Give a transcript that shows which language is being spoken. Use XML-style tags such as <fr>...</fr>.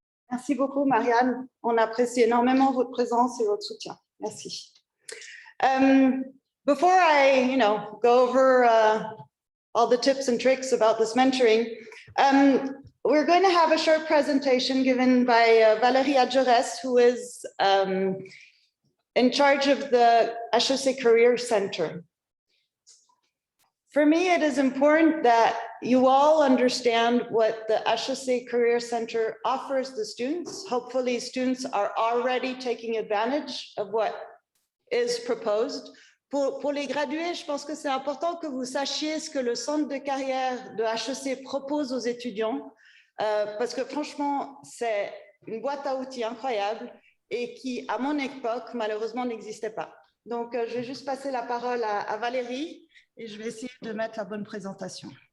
<fr>Merci beaucoup, Marianne. On apprécie énormément votre présence et votre soutien. Merci.</fr> <en>Before I, go over all the tips and tricks about this mentoring, we're going to have a short presentation given by Valérie Adjorès, who is in charge of the HEC Career Center. For me, it is important that you all understand what the HEC Career Center offers the students. Hopefully, students are already taking advantage of what is proposed.</en> <fr>Pour les gradués, je pense que c'est important que vous sachiez ce que le centre de carrière de HEC propose aux étudiants, parce que franchement, c'est une boîte à outils incroyable et qui, à mon époque, malheureusement, n'existait pas. Donc, je vais juste passer la parole à Valérie et je vais essayer de mettre la bonne présentation.</fr>